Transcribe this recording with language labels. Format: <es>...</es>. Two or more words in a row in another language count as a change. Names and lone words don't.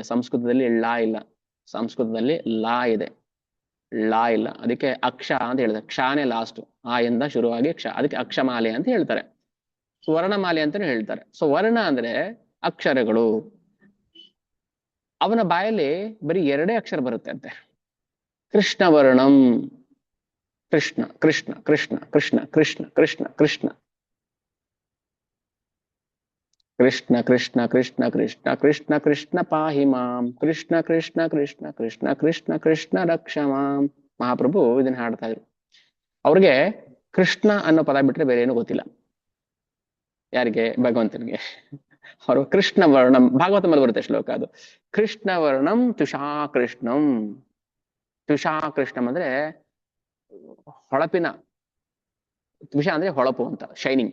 <kn>ಸಂಸ್ಕೃತದಲ್ಲಿ ಲಾ ಇಲ್ಲ, ಸಂಸ್ಕೃತದಲ್ಲಿ ಲಾ ಇದೆ, ಲಾ ಇಲ್ಲ. ಅದಕ್ಕೆ ಅಕ್ಷ ಅಂತ ಹೇಳ್ತಾರೆ. ಕ್ಷಾನೇ ಲಾಸ್ಟ್, ಆ ಇಂದ ಶುರುವಾಗಿ ಕ್ಷ, ಅದಕ್ಕೆ ಅಕ್ಷಮಾಲೆ ಅಂತ ಹೇಳ್ತಾರೆ. ವರ್ಣಮಾಲೆ ಅಂತಾನು ಹೇಳ್ತಾರೆ. ಸೊ ವರ್ಣ ಅಂದ್ರೆ ಅಕ್ಷರಗಳು. ಅವನ ಬಾಯಲ್ಲಿ ಬರೀ 2 ಅಕ್ಷರ ಬರುತ್ತೆ ಅಂತೆ.</kn> <sa>ಕೃಷ್ಣ ವರ್ಣಂ. ಕೃಷ್ಣ ಕೃಷ್ಣ ಕೃಷ್ಣ ಕೃಷ್ಣ ಕೃಷ್ಣ ಕೃಷ್ಣ ಕೃಷ್ಣ ಕೃಷ್ಣ ಕೃಷ್ಣ ಕೃಷ್ಣ ಕೃಷ್ಣ ಕೃಷ್ಣ ಕೃಷ್ಣ ಪಾಹಿ ಮಾಂ, ಕೃಷ್ಣ ಕೃಷ್ಣ ಕೃಷ್ಣ ಕೃಷ್ಣ ಕೃಷ್ಣ ಕೃಷ್ಣ ರಕ್ಷ ಮಾಂ.</sa> <kn>ಮಹಾಪ್ರಭು ಇದನ್ನ ಹಾಡ್ತಾ ಇದ್ರು. ಅವ್ರಿಗೆ ಕೃಷ್ಣ ಅನ್ನೋ ಪದ ಬಿಟ್ರೆ ಬೇರೆ ಏನು ಗೊತ್ತಿಲ್ಲ. ಯಾರಿಗೆ? ಭಗವಂತನಿಗೆ. ಅವರು</kn> <sa>ಕೃಷ್ಣ ವರ್ಣಂ,</sa> <kn>ಭಾಗವತ ಮೇಲೆ ಬರುತ್ತೆ ಶ್ಲೋಕ ಅದು.</kn> <sa>ಕೃಷ್ಣ ವರ್ಣಂ ತುಷಾ ಕೃಷ್ಣಂ. ತುಷಾ ಕೃಷ್ಣಂ</sa> <kn>ಅಂದ್ರೆ ಹೊಳಪಿನ, ತುಷಾ ಅಂದ್ರೆ ಹೊಳಪು ಅಂತ, ಶೈನಿಂಗ್.</kn>